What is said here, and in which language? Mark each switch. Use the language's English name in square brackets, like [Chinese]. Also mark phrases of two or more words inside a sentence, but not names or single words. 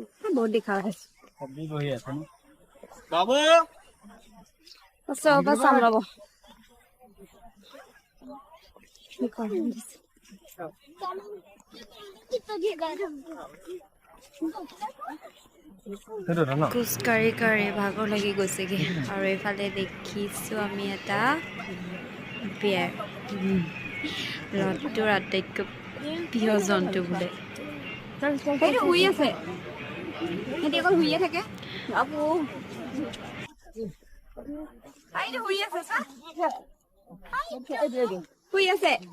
[Hindi] बहुत दिखा है अभी वही है ना बाबू सब बस हम लोग [Assamese] খোজকাঢ়ি কাঢ়ি ভাগৰ লাগি গৈছেগে আৰু এইফালে দেখিছো আমি এটা বিয়াৰ লটটোৰ আটাইতকৈ প্ৰিয় জন্তু বোলে সেইটো শুই আছে সিহঁতি অকল শুইয়ে থাকে বাবু তাইটো শুই আছে চা শুই আছে